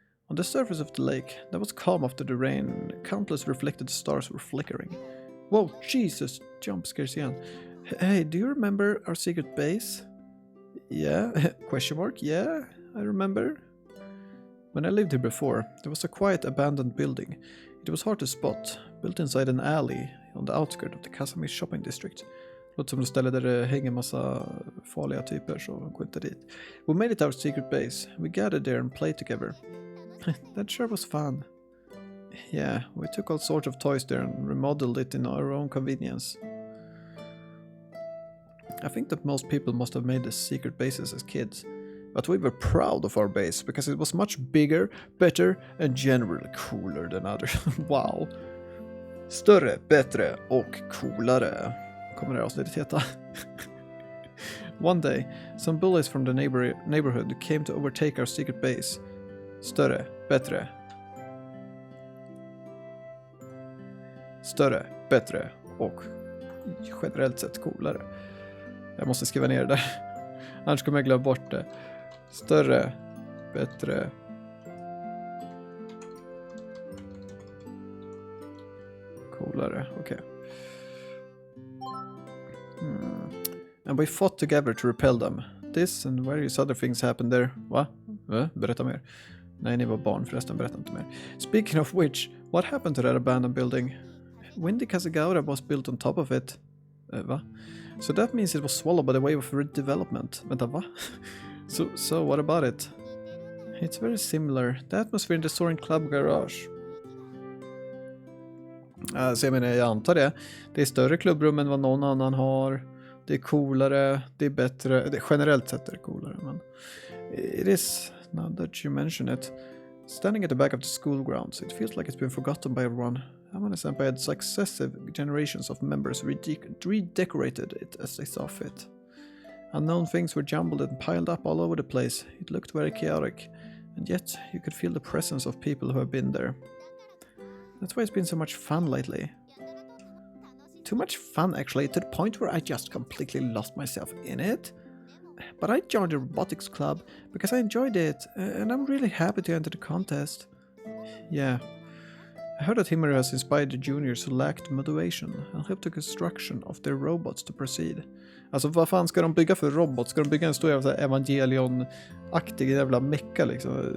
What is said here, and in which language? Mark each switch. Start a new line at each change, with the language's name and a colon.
English: On the surface of the lake, that was calm after the rain, countless reflected stars were flickering. Whoa, Jesus! Jump scares again. Hey, do you remember our secret base? Yeah? Question mark? Yeah, I remember. When I lived here before, there was a quiet abandoned building. It was hard to spot, built inside an alley on the outskirts of the Kasami shopping district.
Swedish: Låter som ett ställe där det hänger massa farliga typer, så gå inte dit.
English: We made it our secret base. We gathered there and played together. That sure was fun. Yeah, we took all sorts of toys there and remodeled it in our own convenience. I think that most people must have made the secret bases as kids, but we were proud of our base because it was much bigger, better and generally cooler than others. Wow!
Swedish: Större, bättre och coolare kommer det här avsnittet heta.
English: One day, some bullies from the neighborhood came to overtake our secret base.
Swedish: Större, bättre. Större, bättre och generellt sett coolare. Jag måste skriva ner det där. Annars kommer jag glömma bort det. Större, bättre. Coolare, okej.
English: And we fought together to repel them. This and various other things happened there.
Swedish: Va? Berätta mer. Nej, ni var barn förresten, berätta inte mer.
English: Speaking of which, what happened to that abandoned building? Windy Kasagaura was built on top of it. Va? So that means it was swallowed by the wave of redevelopment.
Swedish: Vänta, va?
English: So what about it? It's very similar. The atmosphere in the Soaring Club garage.
Swedish: Så jag menar, jag antar det. Det är större klubbrum än vad någon annan har. Det är coolare, det är bättre. Generellt sett är det coolare, men
English: it is, now that you mention it. Standing at the back of the school grounds, it feels like it's been forgotten by everyone. Amane-senpai had successive generations of members redecorated it as they saw fit. Unknown things were jumbled and piled up all over the place. It looked very chaotic, and yet you could feel the presence of people who have been there. That's why it's been so much fun lately. Too much fun, actually, to the point where I just completely lost myself in it. But I joined the robotics club because I enjoyed it, and I'm really happy to enter the contest. Yeah. I heard that Himari has inspired the juniors who lacked motivation and helped the construction of their robots to proceed.
Swedish: Alltså vad fan ska de bygga för robot? Ska de bygga en stor jävla Evangelion-aktig jävla mecka liksom?